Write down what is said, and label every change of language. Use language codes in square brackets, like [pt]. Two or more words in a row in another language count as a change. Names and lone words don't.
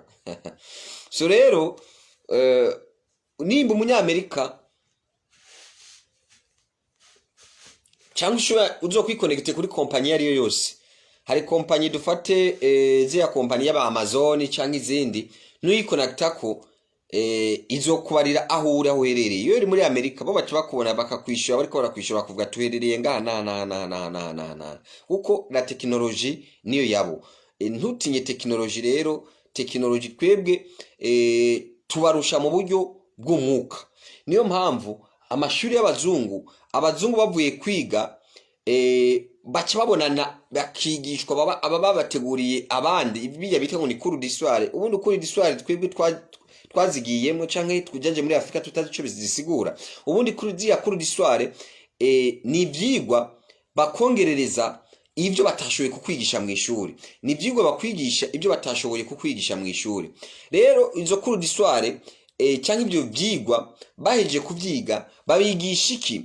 [rn] So rero nimba umunyamerika cyangwa uzo kwiconnecte kuri kompanyi ariyo yose, hari kompanyi dufate ziya kompanyi y'aba Amazon cyangwa izindi, nuyiconnectako izo kubarira aho uri, aho uherereye. Iyo uri muri Amerika bo baca bakubona bakakwishyura, bariko barakwishura kuvuga tuherereye ngaha na kuko la technology niyo yabo. Ntutinye technology rero, technology twebwe tubarusha mu buryo bw'umwuka. Niyo mpamvu amashuri y'abazungu, abazungu bavuye kwiga baca babonana bakigishwa, aba babateguriye abandi ibiya bita ngo ni [fr] cours d'histoire. [rn] Ubundi [fr] cours d'histoire [rn] twebwe twazigiyemo canke tujanje muri Afrika tutazi ico bizisigura. Ubundi [fr] cours d'histoire [rn] ni ivyigwa bakongerereza ibyo batashoboye kukwigisha mu ishuri, ni ivyigwa bakwigisha ibyo batashoboye kukwigisha mu ishuri. Rero izo [fr] cours d'histoire [rn] cyangwa ibyo byigwa baheje kuvyiga, babigisha iki?